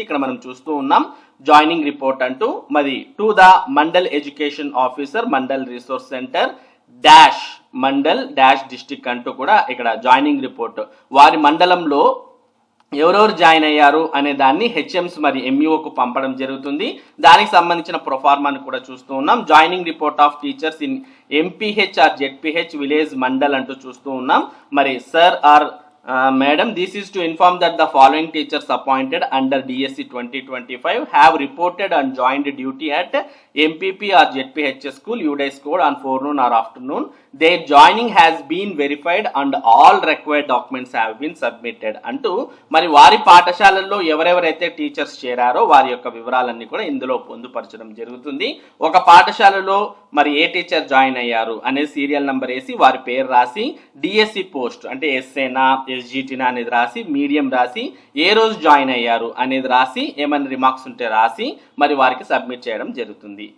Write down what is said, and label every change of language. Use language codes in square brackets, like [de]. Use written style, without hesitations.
[te] ఇక్కడ మనం చూస్తూ ఉన్నాం జాయినింగ్ రిపోర్ట్ అంటూ. మరి to the mandal education officer mandal resource centre dash mandal dash district అంటూ కూడా ఇక్కడ జాయినింగ్ రిపోర్ట్ వారి మండలంలో ఎవరెవరు జాయిన్ అయ్యారు అనే దాన్ని హెచ్ఎంస్ మరి ఎంఈఓకు పంపడం జరుగుతుంది. దానికి సంబంధించిన ప్రొఫార్మాను కూడా చూస్తూ ఉన్నాం. Joining report of teachers in MPH are ZPH village mandal అంటూ చూస్తూ ఉన్నాం. [en] మరి sir or Madam, this is to inform that the following teachers appointed under DSC 2025 have reported and joined duty at MPP or ZPHS school, UDI school on forenoon or afternoon. Their joining has been verified and all required documents have been submitted. [te] అంటూ మరి వారి పాఠశాలల్లో ఎవరెవరైతే teachers చేరారో వారి యొక్క వివరాలన్నీ కూడా ఇందులో పొందుపరచడం జరుగుతుంది. ఒక పాఠశాలలో మరి ఏ టీచర్ జాయిన్ అయ్యారు అనే సీరియల్ నంబర్ వేసి వారి పేరు రాసి డిఎస్సి పోస్ట్ అంటే ఎస్ఏనా ఎస్జిటినా అనేది రాసి మీడియం రాసి ఏ రోజు జాయిన్ అయ్యారు అనేది రాసి ఏమైనా రిమార్క్స్ ఉంటే రాసి మరి వారికి సబ్మిట్ చేయడం జరుగుతుంది.